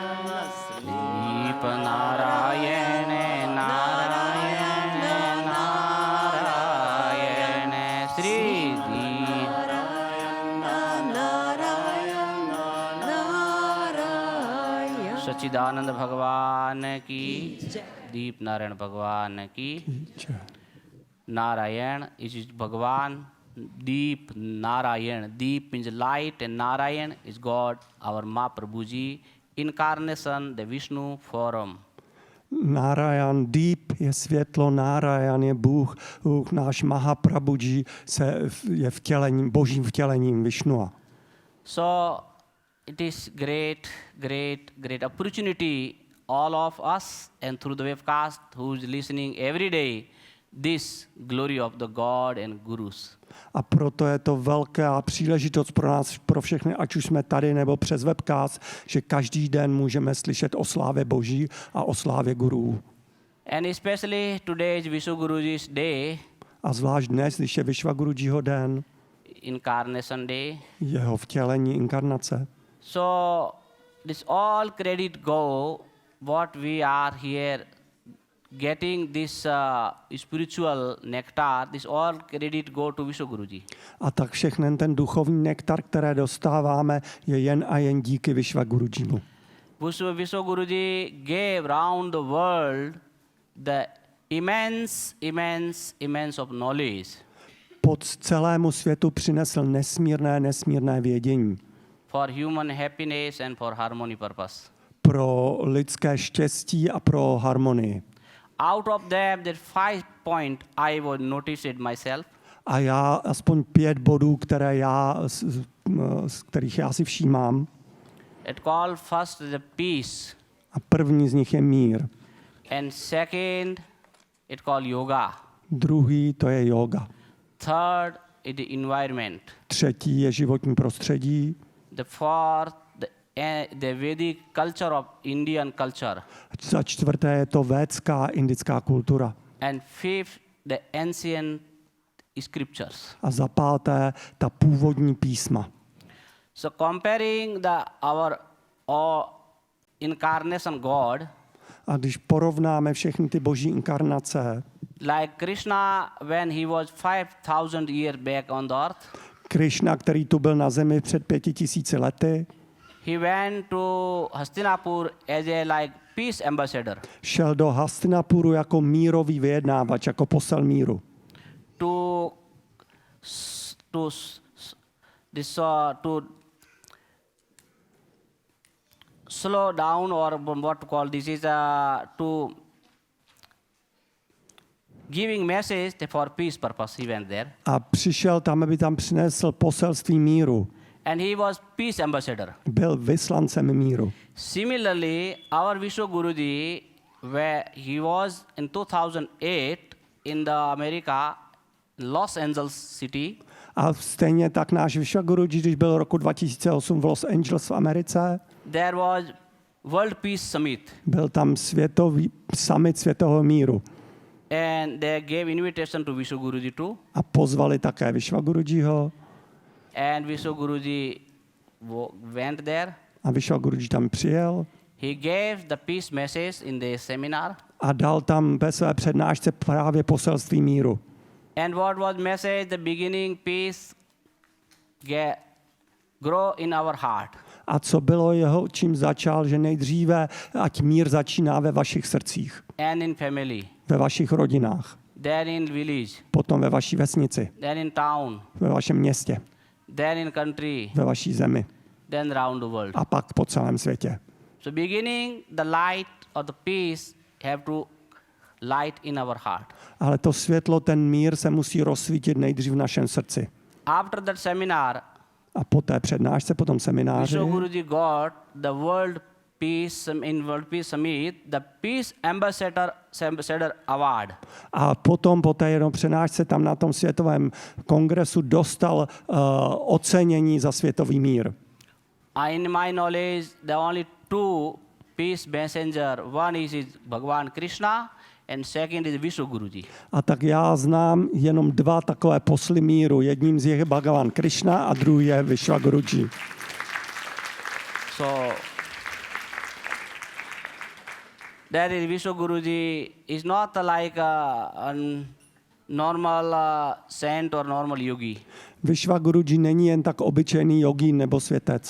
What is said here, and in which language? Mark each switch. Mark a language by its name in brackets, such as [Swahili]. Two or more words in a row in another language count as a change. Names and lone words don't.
[Hindi] दीप नारायण नारायण नारायण श्री दीप सच्चिदानंद भगवान की दीप नारायण भगवान की नारायण is भगवान deep Narayan. [English] Deep means light and Narayan is God, our Mahaprabhuji, incarnation, the Vishnu form. [Czech] Narayan, Deep je světlo, Narayan je Bůh, náš Mahaprabhuji je vtělením, božím vtělením Vishnua. [English] So it is great opportunity all of us and through the webcast who is listening every day this glory of the God and Gurus. [Czech] A proto je to velká příležitost pro nás, pro všechny, ať už jsme tady nebo přes webcast, že každý den můžeme slyšet o slávě Boží a o slávě gurů. [English] And especially today is Vishwaguruji's day, [Czech] A zvlášť dnes, když je Vishwagurujiho den, [English] Incarnation Day. [Czech] jeho vtělení, inkarnace. [English] So this all credit go what we are here getting this spiritual nectar, this all credit go to Vishwaguruji. [Czech] A tak všechny ten duchovní nektar, které dostáváme, je jen a jen díky Vishwagurujimu. [English] Vishwaguruji gave round the world the immense of knowledge. [Czech] Pod celému světu přinesl nesmírné vědění. [English] For human happiness and for harmony purpose. [Czech] Pro lidské štěstí a pro harmonii. [English] Out of them, there 5 points I would notice it myself. [Czech] A já aspoň 5 bodů, z kterých já si všímám. [English] It called first the peace. [Czech] A první z nich je mír. [English] And second, it called yoga. [Czech] Druhý, to je yoga. [English] Third is the environment. [Czech] Třetí je životní prostředí. [English] The fourth, the Vedic culture of Indian culture. [Czech] Za čtvrté je to védská indická kultura. [English] And fifth, the ancient scriptures. [Czech] A za páté, ta původní písma. [English] So comparing our incarnation God, [Czech] A když porovnáme všechny ty boží inkarnace, [English] like Krishna when he was 5,000 years back on the earth, [Czech] Krishna, který tu byl na zemi před 5000 lety, [English] he went to Hastinapur as a like peace ambassador [Czech] šel do Hastinapuru jako mírový vyjednávač, jako posel míru. [English] to slow down, or what to call this is to giving message for peace purpose. He went there, [Czech] A přišel tam, aby tam přinesl poselství míru. [English] and he was peace ambassador. [Czech] Byl vyslancem míru. [English] Similarly, our Vishwa Guruji, where he was in 2008 in the America, Los Angeles city, [Czech] A stejně tak náš Vishwaguruji, když byl roku 2008 v Los Angeles v Americe, [English] there was World Peace Summit, [Czech] byl tam světový summit světového míru. [English] and they gave invitation to Vishwa Guruji too, [Czech] A pozvali také Vishwagurujiho [English] and Vishwa Guruji went there. [Czech] a Vishwaguruji tam přijel [English] He gave the peace message in the seminar. [Czech] a dal tam ve své přednášce právě poselství míru. [English] And what was message? The beginning peace grow in our heart. [Czech] A co bylo jeho, čím začal, že nejdříve, ať mír začíná ve vašich srdcích, [English] And in family, [Czech] ve vašich rodinách, [English] then in village, [Czech] potom ve vaší vesnici, [English] then in town, [Czech] ve vašem městě, [English] then in country, [Czech] ve vaší zemi [English] then round the world. [Czech] a pak po celém světě. [English] So beginning, the light or the peace have to light in our heart. [Czech] Ale to světlo, ten mír se musí rozsvítit nejdřív v našem srdci. [English] After that seminar, [Czech] A po té přednášce, po tom semináři, [English] Vishwa Guruji got the World Peace Summit, the Peace Ambassador Award. [Czech] a potom po té jednou přednášce tam na tom světovém kongresu dostal ocenění za světový mír. [English] In my knowledge, the only two peace messenger, one is Bhagavan Krishna, and second is Vishwa Guruji. [Czech] A tak já znám jenom dva takové posly míru. Jedním z nich je Bhagavan Krishna a druhý je Vishwaguruji. [English] So that is Vishwa Guruji is not like a normal saint or normal yogi. [Czech] Vishwaguruji není jen tak obyčejný jogín nebo světec.